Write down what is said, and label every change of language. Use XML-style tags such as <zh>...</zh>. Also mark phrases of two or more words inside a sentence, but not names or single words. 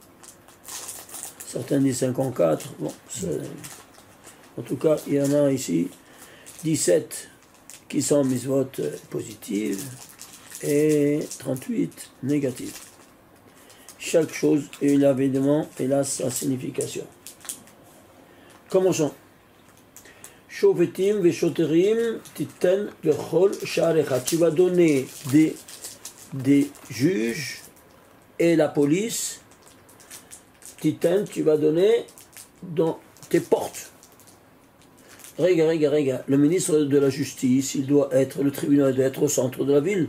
<fr>Certains disent 54, bon, en tout cas il y en a ici 17 qui sont mitzvot positives et 38 négatives. Chaque chose, il a évidemment, elle a sa signification. Commençons.</fr> <he>שופטים ושוטרים תתן לכל שעריך.</he> <fr>Tu vas donner des juges et la police. Titen, tu vas donner dans tes portes. Regarde. Le ministre de la Justice, il doit être, le tribunal doit être au centre de la ville.</fr>